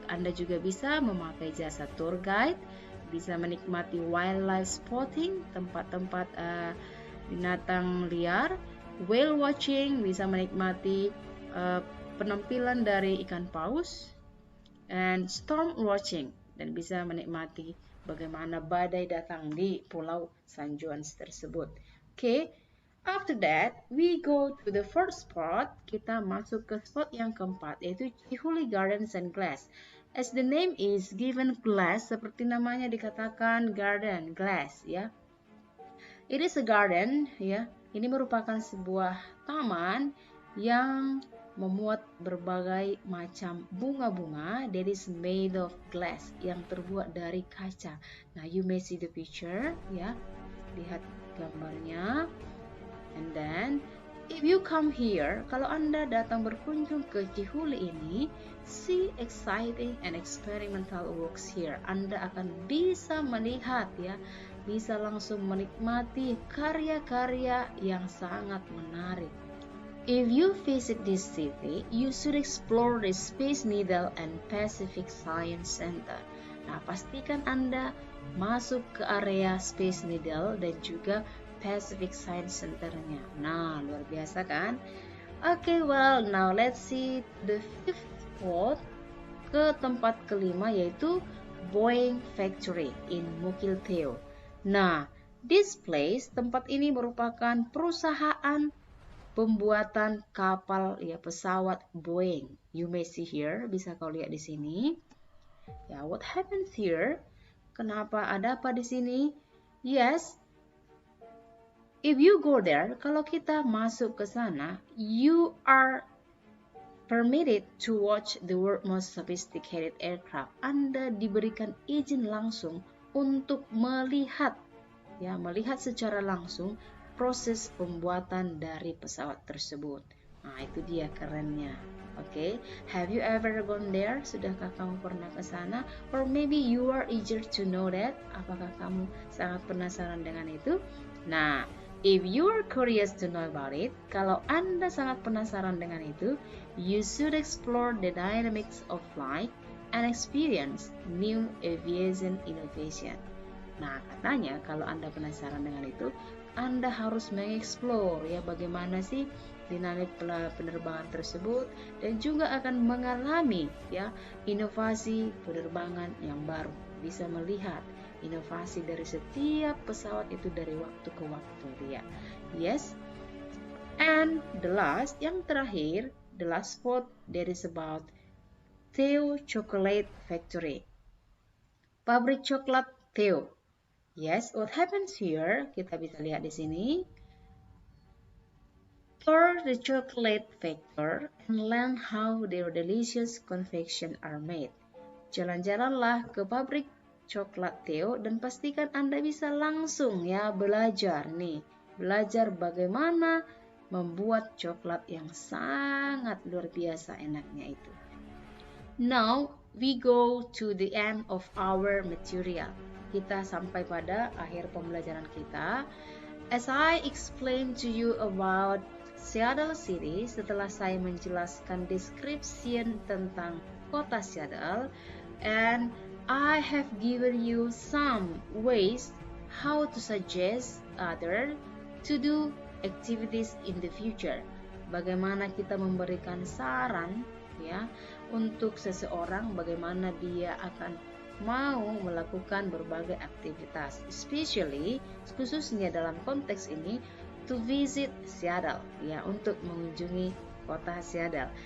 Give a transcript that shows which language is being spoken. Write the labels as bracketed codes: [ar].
[id] Anda juga bisa memakai jasa tour guide, bisa menikmati wildlife spotting, tempat-tempat binatang liar, whale watching, bisa menikmati penampilan dari ikan paus, [en] and storm watching, [id] dan bisa menikmati bagaimana badai datang di Pulau San Juan tersebut. Oke. [en] After that, we go to the first spot. [id] Kita masuk ke spot yang keempat, yaitu Chihuli Gardens and Glass. [en] As the name is given, glass, [id] seperti namanya dikatakan garden, glass, ya. It is a garden, ya. Ini merupakan sebuah taman yang memuat berbagai macam bunga-bunga [en] that is made of glass, [id] yang terbuat dari kaca. [en] Nah, you may see the picture, ya. [id] Lihat gambarnya. [en] And then, if you come here, [id] kalau Anda datang berkunjung ke Chihuli ini, [en] see exciting and experimental works here. [id] Anda akan bisa melihat, ya, bisa langsung menikmati karya-karya yang sangat menarik. [en] If you visit this city, you should explore the Space Needle and Pacific Science Center. [id] Nah, pastikan Anda masuk ke area Space Needle dan juga Pacific Science Center-nya. Nah, luar biasa kan? [en] Okay, well, now let's see the fifth spot, [id] ke tempat kelima, yaitu [en] Boeing Factory in Mukilteo. [id] Nah, [en] this place, [id] tempat ini merupakan perusahaan pembuatan kapal, ya, pesawat Boeing. [en] You may see here, [id] bisa kau lihat di sini. Ya, [en] what happens here? [id] Kenapa, ada apa di sini? [en] Yes, if you go there, [id] kalau kita masuk ke sana, [en] you are permitted to watch the world's most sophisticated aircraft. [id] Anda diberikan izin langsung untuk melihat, ya, melihat secara langsung proses pembuatan dari pesawat tersebut. Nah, itu dia kerennya. [en] Oke, have you ever gone there? [id] Sudahkah kamu pernah ke sana? [en] Or maybe you are eager to know that? [id] Apakah kamu sangat penasaran dengan itu? [en] Nah, if you are curious to know about it, [id] kalau Anda sangat penasaran dengan itu, [en] you should explore the dynamics of flight and experience new aviation innovation. [id] Nah, katanya kalau Anda penasaran dengan itu, Anda harus mengeksplor, ya, bagaimana sih dinamik penerbangan tersebut, dan juga akan mengalami, ya, inovasi penerbangan yang baru. Bisa melihat inovasi dari setiap pesawat itu dari waktu ke waktu, ya. [en] Yes. And the last, [id] yang terakhir, [en] the last spot that is about Theo Chocolate Factory. [id] Pabrik coklat [en] Theo. Yes, what happens here? [id] Kita bisa lihat di sini. [en] Tour the chocolate factory and learn how their delicious confection are made. [id] Jalan-jalanlah ke pabrik coklat Theo dan pastikan Anda bisa langsung, ya, belajar bagaimana membuat coklat yang sangat luar biasa enaknya itu. [en] Now we go to the end of our material. [id] Kita sampai pada akhir pembelajaran kita. [en] As I explained to you about Seattle City, [id] setelah saya menjelaskan description tentang kota Seattle, [en] and I have given you some ways how to suggest others to do activities in the future. [id] Bagaimana kita memberikan saran, ya, untuk seseorang bagaimana dia akan mau melakukan berbagai aktivitas, especially khususnya dalam konteks ini [en] to visit Seattle, [id] ya, untuk mengunjungi kota Seattle.